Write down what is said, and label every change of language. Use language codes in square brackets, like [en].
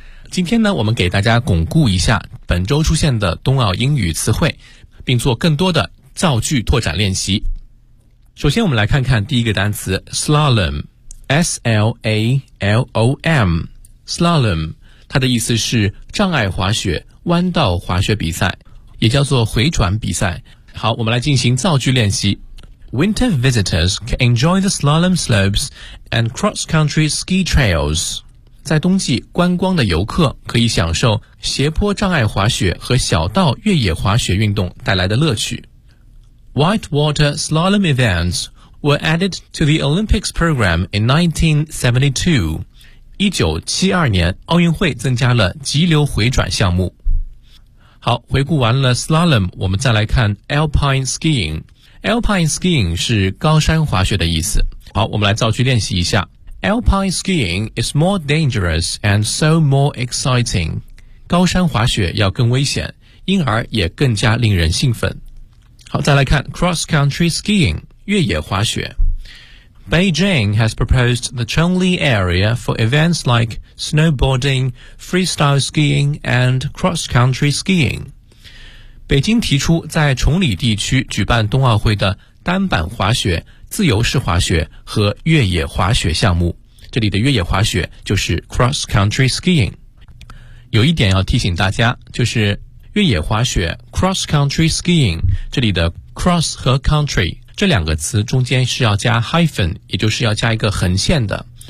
[zh] 今天呢，我们给大家巩固一下本周出现的冬奥英语词汇，并做更多的造句拓展练习。首先我们来看看第一个单词 slalom, S-L-A-L-O-M, slalom, 它的意思是障碍滑雪、弯道滑雪比赛，也叫做回转比赛。好，我们来进行造句练习。 [en] Winter visitors can enjoy the slalom slopes and cross-country ski trails. [zh] 在冬季观光的游客可以享受斜坡障碍滑雪和小道越野滑雪运动带来的乐趣。 [en] Whitewater slalom events were added to the Olympics program in 1972. [zh] 1972年奥运会增加了急流回转项目。好，回顾完了 slalom, 我们再来看 alpine skiing。 alpine skiing 是高山滑雪的意思。好，我们来造句练习一下。 [en] alpine skiing is more dangerous and so more exciting. [zh] 高山滑雪要更危险，因而也更加令人兴奋。好，再来看 cross-country skiing, 越野滑雪。 [en] Beijing has proposed the Chongli area for events like snowboarding, freestyle skiing, and cross-country skiing. [zh] 北京提出在崇礼地区举办冬奥会的单板滑雪、自由式滑雪和越野滑雪项目。这里的越野滑雪就是 cross-country skiing。有一点要提醒大家，就是越野滑雪 cross-country skiing, 这里的 cross 和 country, 这两个词中间是要加 hyphen, 也就是要加一个横线的。